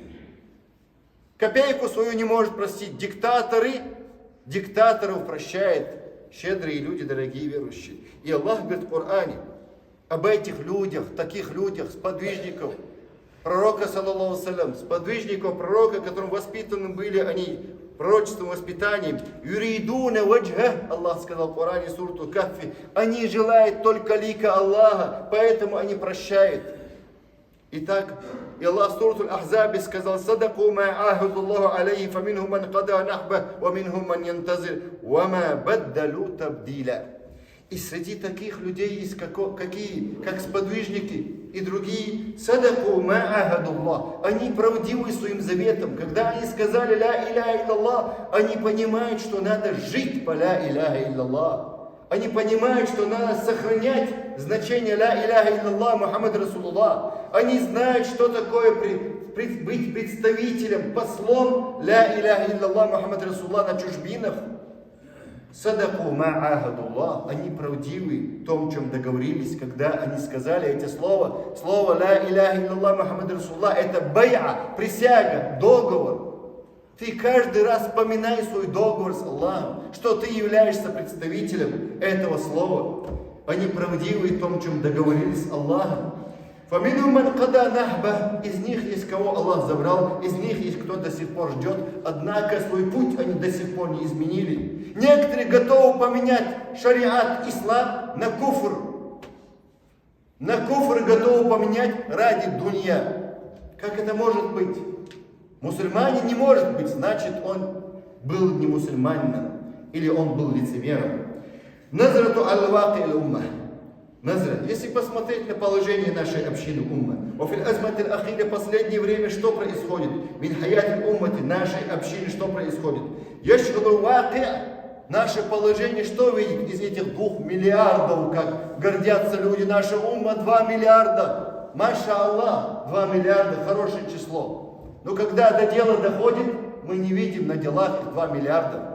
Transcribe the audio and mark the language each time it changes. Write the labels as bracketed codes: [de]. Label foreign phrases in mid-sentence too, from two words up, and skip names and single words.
[ru] Копейку свою не может простить. Диктаторов прощает щедрые люди, дорогие верующие. И Аллах говорит в Коране об этих людях, таких людях, сподвижников пророка, [ar] صلى الله سلم, [ru] сподвижников пророка, которым воспитаны были они пророчеством, воспитанием. [ar] يريدون وجه, [ru] Аллах сказал в Коране, сурту Каффи, они желают только лика Аллаха, поэтому они прощают. Итак, и Аллах в сурту Ахзабе сказал: [ar] «صدقوا ما عاهدوا الله عليه, فمنهم من قضى نحبه ومنهم من ينتظر وما بدلوا تبديلا». [ru] И среди таких людей есть какие, как сподвижники и другие, [ar] صدقوا ما عاهدوا الله, [ru] они правдивы своим заветом. Когда они сказали [ar] لا إله إلا الله, [ru] они понимают, что надо жить по [ar] لا إله إلا الله. [ru] Они понимают, что надо сохранять значение [ar] لا إله إلا الله محمد رسول الله. [ru] Они знают, что такое быть представителем, послом [ar] لا إله إلا الله محمد رسول الله [ru] на чужбинах. [ar] صدقوا ما عاهدوا الله, [ru] они правдивы в том, чем договорились, когда они сказали эти слова. [ar] Слово لا إله إلا الله محمد رسول الله — [ru] это бай'a, присяга, договор. Ты каждый раз вспоминай свой договор с Аллахом, что ты являешься представителем этого слова. Они правдивы в том, чем договорились с Аллахом. [ar] فمنهم من قضى نحبه, [ru] из них есть кого Аллах забрал, из них есть кто до сих пор ждет, однако свой путь они до сих пор не изменили. Некоторые готовы поменять шариат, ислам на куфр. На куфр готовы поменять ради дунья. Как это может быть? Мусульманин не может быть, значит он был не мусульманином, или он был лицемером. [ar] نظرة الواقع الأمة. نظرة, [ru] если посмотреть на положение нашей общины уммы, последнее время что происходит? [ar] من حياة أمتي, [ru] нашей общины что происходит? [ar] يشهد الواقع, [ru] наше положение что видит из этих 2 миллиардов, как гордятся люди, наша умма 2 миллиарда. [ar] ما شاء الله, [ru] 2 миллиарда, хорошее число. Но когда до дела доходит, мы не видим на делах 2 миллиарда.